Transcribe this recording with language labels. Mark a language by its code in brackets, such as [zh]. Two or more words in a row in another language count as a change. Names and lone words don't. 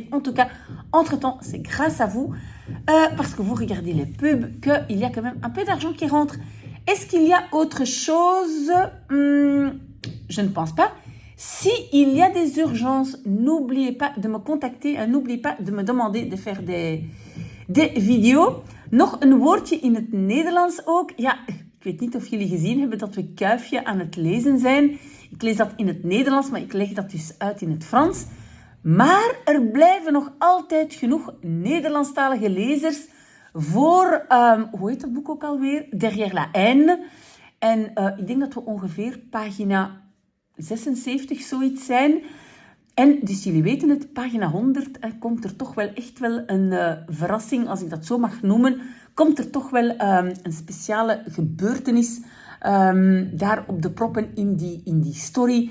[fr] En tout cas, entre-temps, c'est grâce à vous, parce que vous regardez les pubs, qu'il y a quand même un peu d'argent qui rentre. Est-ce qu'il y a autre chose? Je ne pense pas. S'il y a des urgences, n'oubliez pas de me contacter. N'oubliez pas de me demander de faire des video's. [nl] Nog een woordje in het Nederlands ook. Ja, ik weet niet of jullie gezien hebben dat we Kuifje aan het lezen zijn. Ik lees dat in het Nederlands, maar ik leg dat dus uit in het Frans. Maar er blijven nog altijd genoeg Nederlandstalige lezers voor, hoe heet dat boek ook alweer? Derrière la haine. En ik denk dat we ongeveer pagina 76 zoiets zijn. En dus jullie weten het, pagina 100 komt er toch wel echt wel een verrassing, als ik dat zo mag noemen. Komt er toch wel een speciale gebeurtenis daar op de proppen in die story.